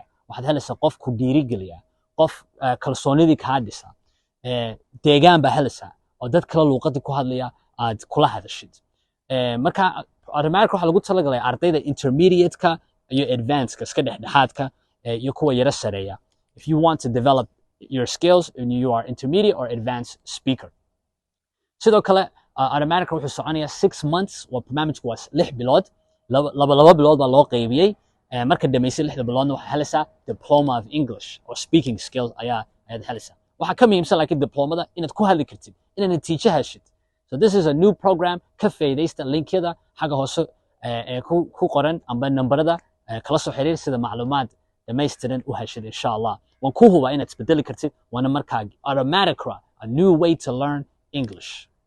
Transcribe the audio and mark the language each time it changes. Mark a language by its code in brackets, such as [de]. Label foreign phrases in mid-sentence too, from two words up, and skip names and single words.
[so] waxaad helaysaa qof ku dhiirigeliya, qof kalsoonidii kaa dhisa. deegaan baa helaysaa oo dad kale luuqadda ku hadlaya aad kula hadashid. marka automatiqra waxaa lagu talagalay ardayda intermediate-ka iyo advanced-ka iska dhexdhexaadka iyo kuwa yara sareeya. [en] If you want to develop your skills and you are intermediate or advanced speaker. [so] sidoo kale automatiqra wuxuu soconayaa 6 months. waa barnaamijku waa 6 bilood. laba bilood baa loo qaybiyey. marka dhamaysay 6 biloodna waxaa helaysaa [en] diploma of English or speaking skills [so] ayaad helaysaa. waxaa ka muhiimsan laakiin diplomada inaad ku hadli kartid, inaad natiijo heshid. [en] So this is a new program. [so] ka faa'iidaysta linkyada xagga hoose ku qoran amba nambarada kala soo xiriir sida macluumaad dhamaystiran u heshid [ar] insha Allah. [so] waan ku hubaa inaad isbedeli kartid waana markaa automatiqra, [en] a new way to learn English.